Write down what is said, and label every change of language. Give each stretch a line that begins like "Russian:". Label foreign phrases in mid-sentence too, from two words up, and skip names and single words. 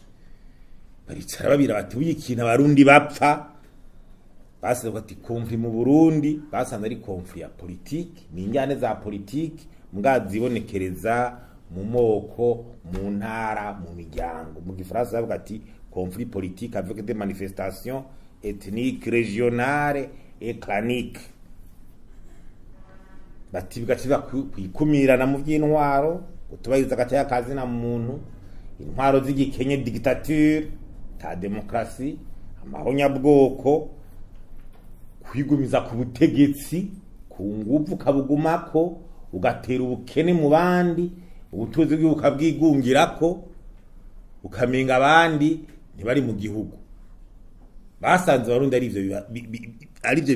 Rundi: Baricara babira bati uyikintu abarundi bapfa. Base bati konfli mu Burundi, basanze ari konfli ya politiki, ni injyane za politiki mwazibonekereza mu moko, mu ntara, mu miryango. Mu Gifaransa bavuga ati
French: conflit politique avec des manifestations ethniques régionales eclanique
Rundi: bati bigaciba kwikumirana mu by'intwaro utubahiriza gataya kazi na muntu intwaro z'igikenye dictature ta demokrasi amahonyabwoko kwigumiza ku butegetsi ku nguvu kabugumako ugatera ubukene mu bandi ubutuzi bw'ukabwigungirako ukamenga abandi ntibari mu gihugu basanze Abarundi ari byo